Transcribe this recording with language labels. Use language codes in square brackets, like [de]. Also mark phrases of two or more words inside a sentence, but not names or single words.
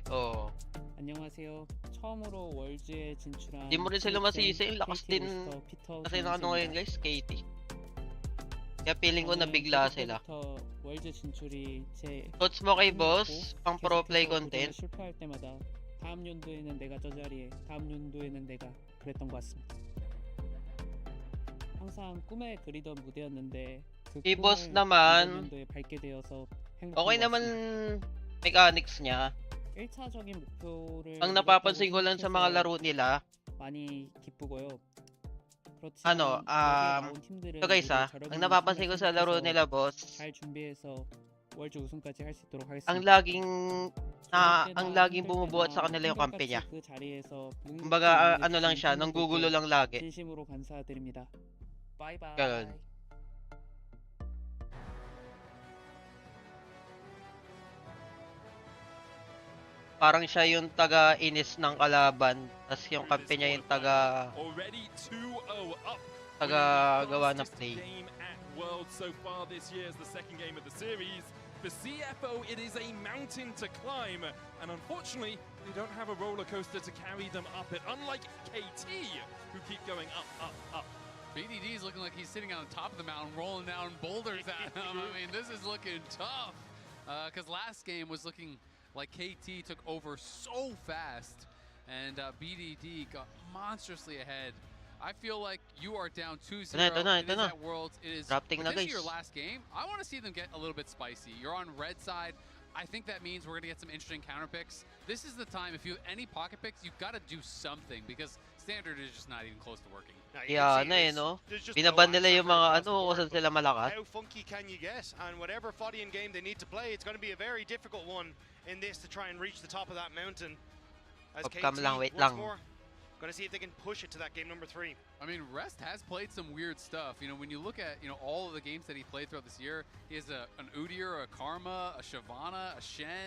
[tl] Oo. [ko] 안녕하세요. 처음으로 월즈에 진출한 [tl] Di mo rin sila masisi. Lakas din kasi na ano ngayon guys, KT. Kaya feeling ko nabigla sila. [ko] 월즈 진출이 제 [tl] Thoughts mo kay boss? Pang [en] pro play content? [ko] 실패할 때마다 다음 연도에는 내가 저 자리에, 다음 연도에는 내가 그랬던 것 같습니다. 항상 꿈에 그리던 무대였는데 그 이 boss 꿈을 [tl] naman, [ko] 이번 연도에 밟게 되어서 행복한 [tl] okay [ko] 것 [tl] naman [ko] 같습니다. [tl] mechanics niya. [ko] 1차적인 목표를 [tl] Ang [ko] 이뤘다고 [tl] napapansin ko lang sa mga [ko] 생각해서 [tl] laro nila, [ko] 많이 기쁘고요. [tl] ano, [ko] 그렇지만 여기에 나온 팀들은 [en] so guys [ko] 모두 [tl] ang [ko] 저력이 있는 [tl] napapansin ko [ko] 팀을 [tl] sa laro [ko] 선택해서 [tl] nila boss, [ko] 잘 준비해서 월드 우승까지 할 수 있도록 [tl] ang [ko] 하겠습니다. [tl] laging [ko] 좋을 [tl] ang [ko] 때나 [tl] laging [ko] 힘들 [tl] bumubuhat sa [ko] 때나 [tl] kanila yung kampe niya. [ko] 한결같이 그 자리에서 묵묵히 [tl] Kumbaga ano lang [ko] 응원해주신 [tl] siya, nanggugulo [ko] 팬분들께 [tl] lang lagi. [ko] 진심으로 감사드립니다. 바이바이. [tl] Ganun. Parang siya yung taga-inis ng kalaban, tas yung kampe niya yung [en] Already 2-0 up. [tl] taga-gawa ng [en] Fastest [tl] play. [en] game at Worlds so far this year is the second game of the series. For CFO, it is a mountain to climb, and unfortunately, they don't have a roller coaster to carry them up it, unlike KT, who keep going up, up, up. BDD is looking like he's sitting on the top of the mountain, rolling down boulders at him. I mean, this is looking tough. Because last game was looking like KT took over so fast, and BDD got monstrously ahead. I feel like you are down 2-0. [tl] Ito na. [en] It is at Worlds. It is [tl] Drafting na, [en] potentially [tl] guys. [en] your last game. I want to see them get a little bit spicy. You're on red side. I think that means we're going to get some interesting counter picks. This is the time, if you have any pocket picks, you've got to do something, because standard is just not even close to working. Yeah, no? [tl] Binaban nila yung mga ano, kung saan sila malakas. [en] How funky can you get? And whatever Fodian game they need to play, it's going to be a very difficult one in this to try and reach the top of that mountain. As KT, [tl] Wait [en] once [tl] lang. [en] more, going to see if they can push it to that game number 3. I mean, Rest has played some weird stuff. You know, when you look at, all of the games that he played throughout this year, he has an Udyr, a Karma, a Shyvana, a Shen.